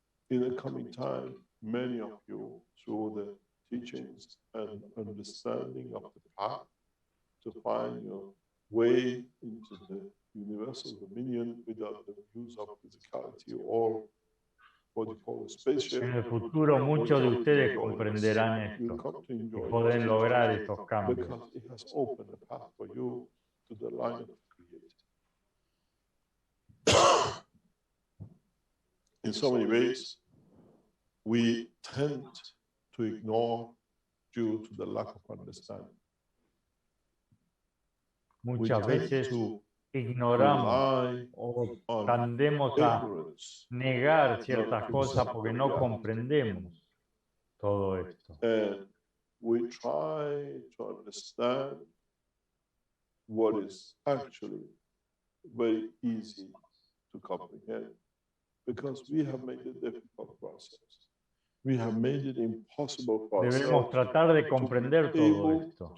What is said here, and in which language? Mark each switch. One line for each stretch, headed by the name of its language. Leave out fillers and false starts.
English: In the coming time, many of you, through the teachings and understanding of the path, to find your way into the universal dominion without the use of physicality or what you call a spaceship.
Spanish: En el futuro muchos de ustedes comprenderán esto y pueden lograr estos cambios.
English: Because it has opened a path for you to the line of the Creator. In so many ways, we tend to ignore due to the lack of understanding.
Spanish: Muchas veces ignoramos o tendemos a negar ciertas cosas porque no comprendemos todo esto.
English: And we try to understand what is actually very easy to comprehend, because we have made it difficult for ourselves. We have made it impossible for
Spanish: Debemos
English: ourselves
Spanish: tratar de comprender todo esto.